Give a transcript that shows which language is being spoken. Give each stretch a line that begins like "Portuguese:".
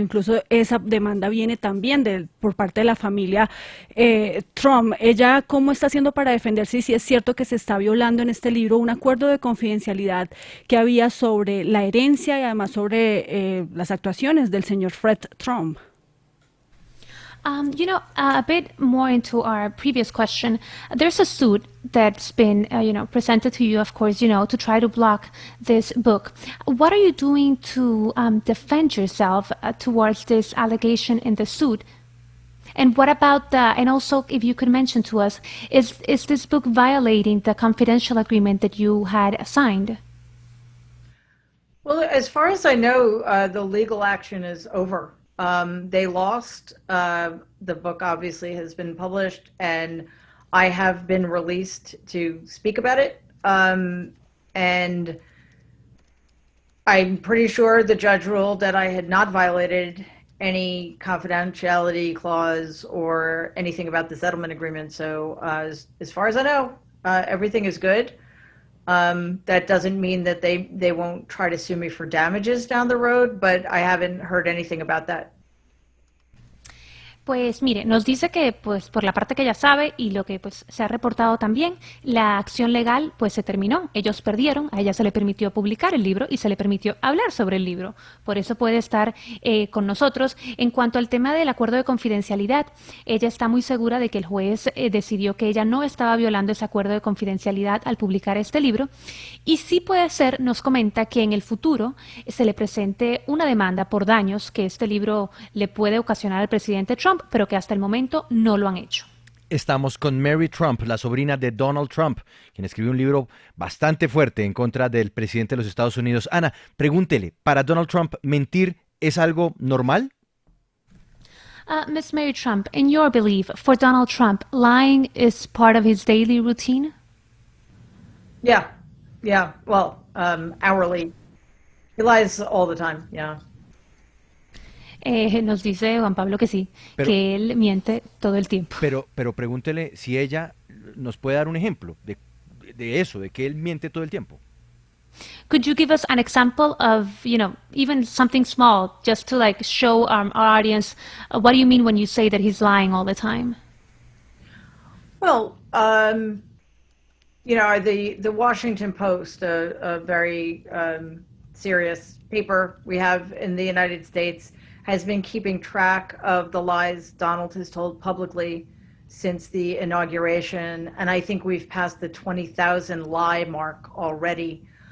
Spanish: Incluso esa demanda viene también por parte de la familia Trump. ¿Ella cómo está haciendo para defenderse y si es cierto que se está violando en este libro un acuerdo de confidencialidad que había sobre la herencia y además sobre las actuaciones del señor Fred Trump?
English: A bit more into our previous question, there's a suit that's been, presented to you, of course, to try to block this book. What are you doing to defend yourself towards this allegation in the suit? And what about and also if you could mention to us, is this book violating the confidential agreement that you had signed? Well, as far as I know, the legal action is over. They lost. The book obviously has been published, and I have been released to speak about it. And I'm pretty sure the judge ruled that I had not violated any confidentiality clause or anything about the settlement agreement. So as far as I know, everything is good. That doesn't mean that they won't try to sue me for damages down the road, but I haven't heard anything about that.
Spanish: Pues mire, nos dice que pues por la parte que ella sabe y lo que pues se ha reportado también, la acción legal pues se terminó. Ellos perdieron, a ella se le permitió publicar el libro y se le permitió hablar sobre el libro. Por eso puede estar con nosotros. En cuanto al tema del acuerdo de confidencialidad, ella está muy segura de que el juez decidió que ella no estaba violando ese acuerdo de confidencialidad al publicar este libro. Y sí puede ser, nos comenta, que en el futuro se le presente una demanda por daños que este libro le puede ocasionar al presidente Trump, pero que hasta el momento no lo han hecho. Estamos con Mary Trump, la sobrina de Donald Trump, quien escribió un libro bastante fuerte en contra del presidente de los Estados Unidos. Ana, pregúntele, ¿para Donald Trump mentir es algo normal?
English: Miss Mary Trump, in your belief, for Donald Trump, lying is part of his daily routine? Yeah. Well, hourly. He lies all the time, yeah.
Spanish: Nos dice Juan Pablo que sí, que él miente todo el tiempo. Pero pregúntele si ella nos puede dar un ejemplo de eso, de que él miente todo el tiempo.
English: Could you give us an example of, even something small, just to show our audience what do you mean when you say that he's lying all the time? Well, the Washington Post, a very serious paper we have in the United States, has been keeping track of the lies Donald has told publicly since the inauguration, and I think we've passed the 20,000 lie mark already.